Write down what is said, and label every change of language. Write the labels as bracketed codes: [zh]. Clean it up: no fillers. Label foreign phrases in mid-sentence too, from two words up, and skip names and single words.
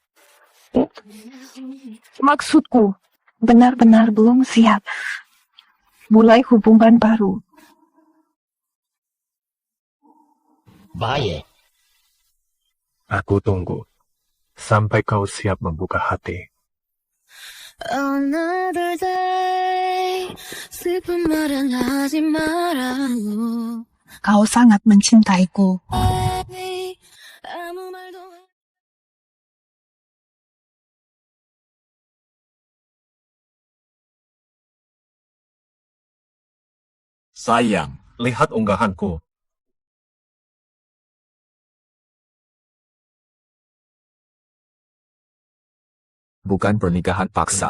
[id] Maksudku, benar-benar belum siap. Mulai hubungan baru. Baik. Aku tunggu. Sampai kau siap membuka hati. [en] Another day, [ko] 슬픈 말은 하지 말아요. [id] Kau sangat mencintaiku. [ko] 아무 말도 [id] Sayang, lihat unggahanku. Bukan pernikahan paksa.